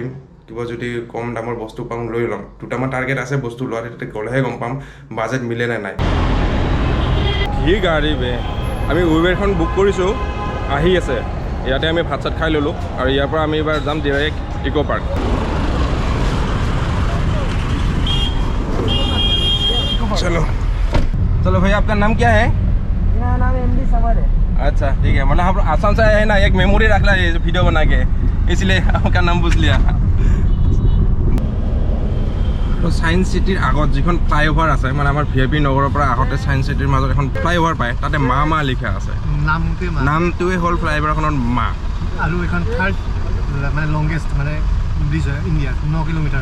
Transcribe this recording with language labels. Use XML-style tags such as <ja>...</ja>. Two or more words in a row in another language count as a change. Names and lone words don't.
<as>কিবা যদি কম দামৰ বস্তু পাওঁ লৈ ল'ম। দুটামান টাৰ্গেট আছে বস্তু লোৱা, তাতে গ'লেহে গম পাম বাজেট মিলে নে নাই। কি গাড়ী বে, আমি উবেৰখন বুক কৰিছোঁ, আহি আছে। ইয়াতে আমি ভাত চাত খাই ল'লোঁ আৰু ইয়াৰ পৰা আমি এইবাৰ যাম ডাইৰেক্ট ইকো পাৰ্ক।</as> <hi>चलो चलो भैया, आपका नाम क्या है? मेरा नाम एमडी सवर है। अच्छा ठीक है, मतलब हम आसाम से आए हैं ना, एक मेमोरी रख ला ये वीडियो बना के, इसलिए आपका नाम पूछ लिया।</hi> <as>তো সায়েন্স সিটিৰ আগত যিখন ফ্লাইঅভাৰ আছে, মানে আমাৰ ভিআইপি নগৰৰ পৰা আগতে সায়েন্স সিটিৰ মাজত এখন ফ্লাইঅভাৰ পায়, তাতে মা লিখা আছে। নামটোৱে হ'ল ফ্লাইঅভাৰখনৰ মা। আৰু এখন থাৰ্ড মানে লংগেষ্ট মানে ব্ৰিজ হয় ইণ্ডিয়াৰ, 9 কিলোমিটাৰ।</as>